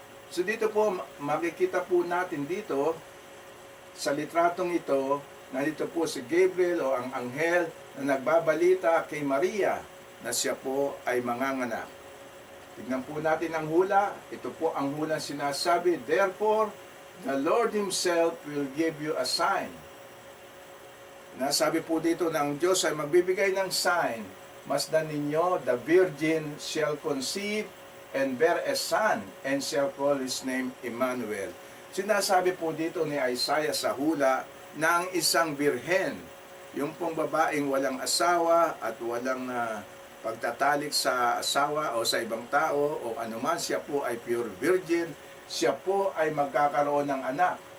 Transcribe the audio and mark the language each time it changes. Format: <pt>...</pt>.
<tl>So dito po, makikita po natin dito, sa litratong ito, nandito po si Gabriel o ang anghel na nagbabalita kay Maria na siya po ay manganganak. Tignan po natin ang hula. Ito po ang hula sinasabi,</tl> <en>therefore, the Lord Himself will give you a sign.</en> <tl>Nasabi po dito na ang Diyos ay magbibigay ng sign. Masdan ninyo,</tl> <en>the virgin shall conceive and bear a son, and shall call his name Emmanuel.</en> <tl>Sinasabi po dito ni Isaiah sa hula na ang isang birhen, yung pong babaeng walang asawa at walang pagtatalik sa asawa o sa ibang tao o anuman, siya po ay pure virgin, siya po ay magkakaroon ng anak.</tl>